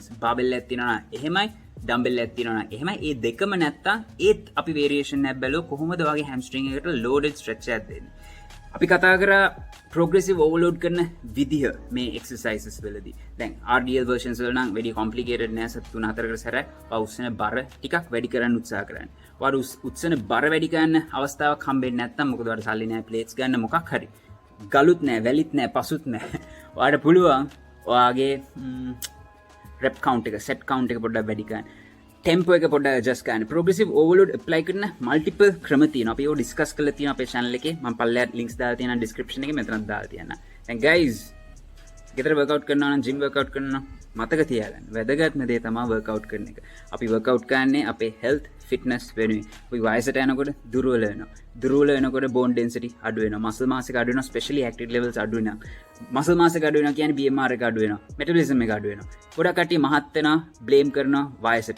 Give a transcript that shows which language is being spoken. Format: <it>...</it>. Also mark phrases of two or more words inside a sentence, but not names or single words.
<si>barbell එකක් තියෙනවා නම් එහෙමයි, dumbbell එකක් තියෙනවා නම් එහෙමයි. ඒ දෙකම නැත්තම් ඒත් අපි variation එකක් බැලුවා කොහොමද වගේ hamstring එකට</si> <en>loaded stretch</en> <si>එකක් දෙන්නේ. අපි කතා කරා</si> <en>progressive overload</en> <si>කරන විදිහ මේ exercises වලදී. දැන්</si> <en>RDL versions</en> <si>වල නම් වැඩි complicated නෑ. සත් 3-4කට සැරයක් උස්සන බර ටිකක් වැඩි කරන්න උත්සාහ කරන්න. ඔයාලා උස්සන බර වැඩි කරන්න අවස්ථාවක් හම්බෙන්නේ නැත්නම් මොකද ඔයාලට සල්ලි නෑ plates ගන්න මොකක් හරි. ගලුත් නෑ, වැලිත් නෑ, පසුත් නෑ. ඔයාලට පුළුවන් ඔයාගේ</si> <en>rep count</en> <si>එක,</si> <en>set count</en> <si>එක පොඩ්ඩක් වැඩි කරන්න. tempo එක පොඩ්ඩක් adjust කරන්න.</si> <en>progressive overload apply</en> <si>කරන multiple ක්‍රම තියෙනවා. අපි ඒක discuss කරලා තියෙනවා අපේ channel එකේ. මම පල්ලෙහාට links දාලා තියෙනවා description එකේ. මෙතනත් දාලා තියෙනවා. දැන් guys, ගෙදර workout කරනවා නම්,</si> <en>gym workout</en> <si>කරනවා නම් මතක තියාගන්න. වැදගත්ම දේ තමයි workout කරන එක. අපි workout කරන්නේ අපේ</si> <en>health fitness</en> <si>වෙනුවෙන්. අපි වයසට යනකොට දුර්වල වෙනවා. දුර්වල වෙනකොට</si> <en>bone density</en> <si>අඩු වෙනවා.</si> <en>muscle mass</en> <si>එක අඩු වෙනවා.</si> <en>especially active levels</en> <si>අඩු වෙනවා.</si> <en>muscle mass</en> <si>එක අඩු වෙනවා කියන්නේ BMR එක අඩු වෙනවා. metabolism එක අඩු වෙනවා. ගොඩක් කට්ටිය මහත් වෙනවා, blame කරනවා වයසට.</si>